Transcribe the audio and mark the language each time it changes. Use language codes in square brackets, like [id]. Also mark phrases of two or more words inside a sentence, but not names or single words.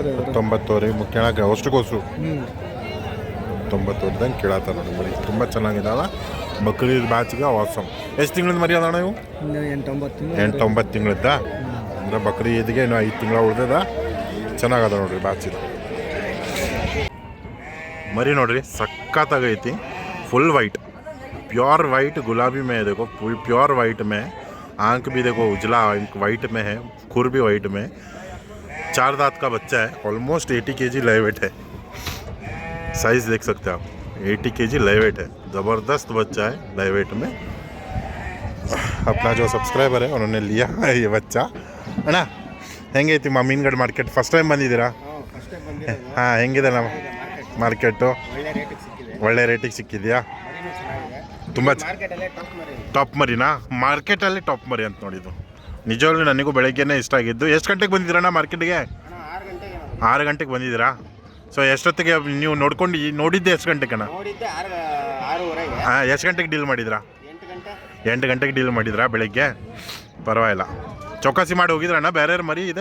[kn] 90 ಕೇಳಕ್ಕೆ ಅಷ್ಟಕ್ಕೋಸ್ರು 90 ಕೇಳತ್ತಾರ ನೋಡಿ ಮರಿ. ತುಂಬ ಚೆನ್ನಾಗಿದ್ದಾವೆ. ಬಕ್ರೀದ್ ಬ್ಯಾಚ್ಗೆ ವಾಸಮ್. ಎಷ್ಟು ತಿಂಗಳದ ಮರಿ ಅದಾಣ ಇವು? 8-9 ತಿಂಗಳದ್ದ. ಅಂದರೆ ಬಕ್ರೀದ್ಗೆ ಇನ್ನೂ 5 ತಿಂಗಳ ಉಳ್ದದ. ಚೆನ್ನಾಗದ ನೋಡ್ರಿ ಬ್ಯಾಚ್ ಇದು. ಮರಿ ನೋಡ್ರಿ ಸಖ್ತಾಗೈತಿ [en] full white pure white [hi] गुलाबी में है देखो [en] full pure white [hi] में आंख भी देखो उजला वाइट में है खुर भी वाइट में 4 दांत का बच्चा है [en] almost 80 kg live weight [hi] है साइज़ देख सकते हैं आप [en] 80 kg live weight [hi] है ज़बरदस्त बच्चा है [en] live weight [hi] में अपना जो सब्सक्राइबर है उन्होंने लिया है ये बच्चा है ना [kn] ಹೆಂಗೈತಿ ಮೀನ್ಗಡ್ ಮಾರ್ಕೆಟ್ [en] first time [kn] ಬಂದಿದ್ದೀರಾ ಹಾಂ ಹೆಂಗಿದೆ ನಮ್ಮ ಮಾರ್ಕೆಟು ಒಳ್ಳೆ ರೇಟಿಗೆ ಸಿಕ್ಕಿದೆಯಾ ತುಂಬ ಟಾಪ್ ಮರಿನಾ ಮಾರ್ಕೆಟಲ್ಲಿ ಟಾಪ್ ಮರಿ ಅಂತ ನೋಡಿದ್ದು ನಿಜವಾಗ್ಲೂ ನನಗೂ ಬೆಳಗ್ಗೆನೇ ಇಷ್ಟ ಆಗಿದ್ದು ಎಷ್ಟು ಗಂಟೆಗೆ ಬಂದಿದ್ದೀರಣ್ಣ ಮಾರ್ಕೆಟ್ಗೆ 6 ಗಂಟೆಗೆ ಬಂದಿದ್ದೀರಾ ಸೊ ಎಷ್ಟೊತ್ತಿಗೆ ನೀವು ನೋಡಿದ್ದೆ ಎಷ್ಟು ಗಂಟೆಗೆ ಹಾಂ ಎಷ್ಟು ಗಂಟೆಗೆ ಡೀಲ್ ಮಾಡಿದ್ರಾ 8 ಗಂಟೆಗೆ ಡೀಲ್ ಮಾಡಿದ್ರಾ ಬೆಳಗ್ಗೆ ಪರವಾಗಿಲ್ಲ ಚೌಕಾಸಿ ಮಾಡಿ ಹೋಗಿದ್ರಣ್ಣ ಬೇರೆ ಮರಿ ಇದೆ